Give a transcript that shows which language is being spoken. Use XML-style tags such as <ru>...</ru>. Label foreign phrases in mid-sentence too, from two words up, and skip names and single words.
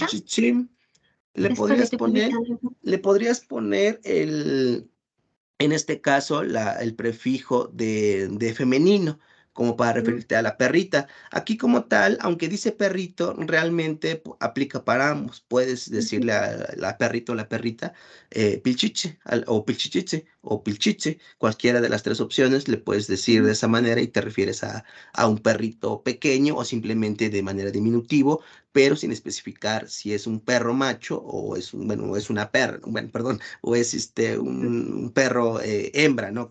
<es>Chichichi, le podrías poner en este caso, el prefijo de femenino, como para referirte a la perrita. Aquí como tal, aunque dice perrito, realmente aplica para ambos. Puedes decirle a la perrito o la perrita pilchiche, o pilchichiche, o pilchiche. Cualquiera de las tres opciones le puedes decir de esa manera y te refieres a un perrito pequeño o simplemente de manera diminutivo, pero sin especificar si es un perro macho o es una perra, perdón, o es un perro hembra, ¿no?</es>